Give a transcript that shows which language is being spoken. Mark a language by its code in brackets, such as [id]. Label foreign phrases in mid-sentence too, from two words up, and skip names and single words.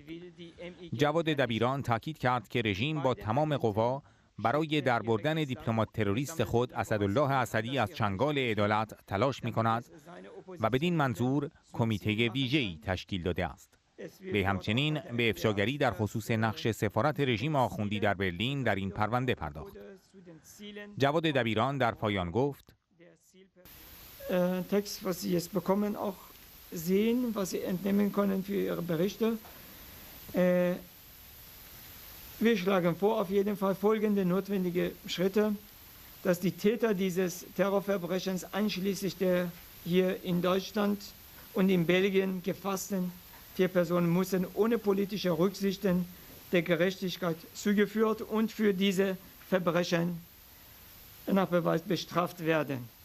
[fa] جواد دبیران تاکید کرد که رژیم با تمام قوا برای دربردن دیپلمات تروریست خود اسدالله اسدی از چنگال عدالت تلاش می‌کند و بدین منظور کمیته ویژه‌ای تشکیل داده است. به همچنین به افشاگری در خصوص نقش سفارت رژیم آخوندی در برلین در این پرونده پرداخت. جواد دبیران در پایان گفت: [de] Text, was Sie jetzt bekommen, auch sehen, was Sie entnehmen können für Ihre Berichte. Wir schlagen vor, auf jeden Fall folgende notwendige Schritte, dass die Täter dieses Terrorverbrechens einschließlich der hier in Deutschland und in Belgien gefassten 4 Personen müssen ohne politische Rücksichten der Gerechtigkeit zugeführt und für diese Verbrechen nach Beweis bestraft werden.